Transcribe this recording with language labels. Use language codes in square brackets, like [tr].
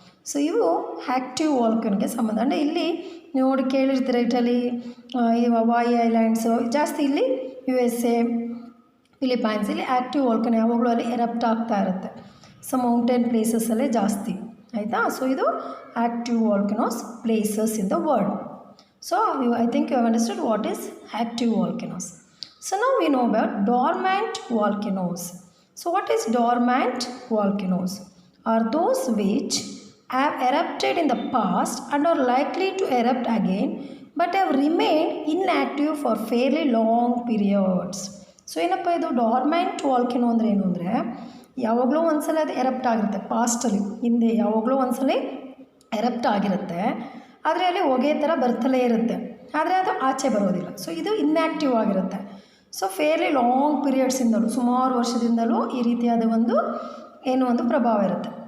[kn] So ಇವು active ವಾಲ್ಕೆನೋಗೆ ಸಂಬಂಧ. ಅಂದರೆ ಇಲ್ಲಿ ನೋಡಿ ಕೇಳಿರ್ತೀರ ಇಟಲಿ, ಈ ಹವಾಯಿ ಐಲ್ಯಾಂಡ್ಸು ಜಾಸ್ತಿ, ಇಲ್ಲಿ USA, ಫಿಲಿಪೈನ್ಸ್ ಇಲ್ಲಿ ಆ್ಯಕ್ಟಿವ್ ವಾಲ್ಕೆನೋ ಯಾವಾಗಲೂ ಅಲ್ಲಿ ಎರಪ್ಟ್ ಆಗ್ತಾ ಇರುತ್ತೆ. ಸೊ ಮೌಂಟೇನ್ ಪ್ಲೇಸಸ್ಸಲ್ಲೇ ಜಾಸ್ತಿ ಆಯಿತಾ. ಸೊ ಇದು [en] Active volcanoes places in the world. So I think you have understood what is active volcanoes. So now we know about dormant volcanoes. So what is dormant volcanoes? Are those which have erupted in the past and are likely to erupt again but have remained inactive for fairly long periods. [kn] So ಏನಪ್ಪ ಇದು dormant volcano ಅಂದರೆ ಏನು ಅಂದರೆ ಯಾವಾಗಲೂ ಒಂದ್ಸಲ ಅದು erupt ಆಗಿರುತ್ತೆ, ಪಾಸ್ಟಲ್ಲಿ ಹಿಂದೆ ಯಾವಾಗಲೂ ಒಂದ್ಸಲ ಎರಪ್ಟ್ ಆಗಿರುತ್ತೆ, ಆದರೆ ಅಲ್ಲಿ ಹೊಗೆ ಥರ ಬರ್ತಲೇ ಇರುತ್ತೆ, ಆದರೆ ಅದು ಆಚೆ ಬರೋದಿಲ್ಲ. ಸೊ ಇದು ಇನ್ಯಾಕ್ಟಿವ್ ಆಗಿರುತ್ತೆ. ಸೊ ಫೇರ್ಲಿ ಲಾಂಗ್ ಪೀರಿಯಡ್ಸಿಂದಲೂ ಸುಮಾರು ವರ್ಷದಿಂದಲೂ ಈ ರೀತಿಯಾದ ಒಂದು ಏನು ಒಂದು ಪ್ರಭಾವ ಇರುತ್ತೆ.